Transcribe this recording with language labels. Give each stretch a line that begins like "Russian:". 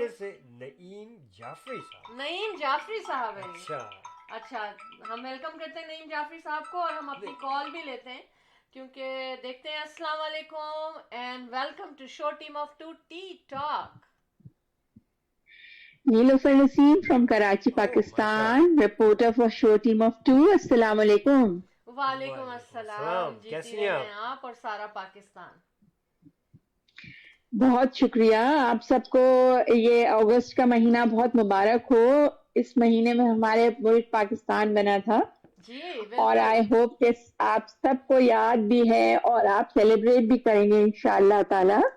Hindi: गई. से नईम जाफरी साहब. नईम जाफरी साहब है. अच्छा अच्छा हम वेलकम करते हैं नईम जाफरी साहब को और हम अपनी कॉल भी लेते हैं क्योंकि देखते हैं. अस्सलाम वालेकुम
English: And welcome to show team of 2 T talk. Nilofer Naseem from Karachi, Pakistan, reporter for Show Team of 2.
Arabic: Assalamu alaikum.
Hindi: वालेकुम अस्सलाम. अस्सलाम. जीती कैसी हैं रहें आप और सारा पाकिस्तान. बहुत शुक्रिया आप सबको. ये अगस्त का महीना बहुत मुबारक हो. इस महीने में हमारे मुल्क पाकिस्तान बना था जी और बिल्कुल.
English: I hope
Hindi: कि आप सबको याद भी है और आप सेलिब्रेट भी करेंगे इंशाअल्लाह ताला.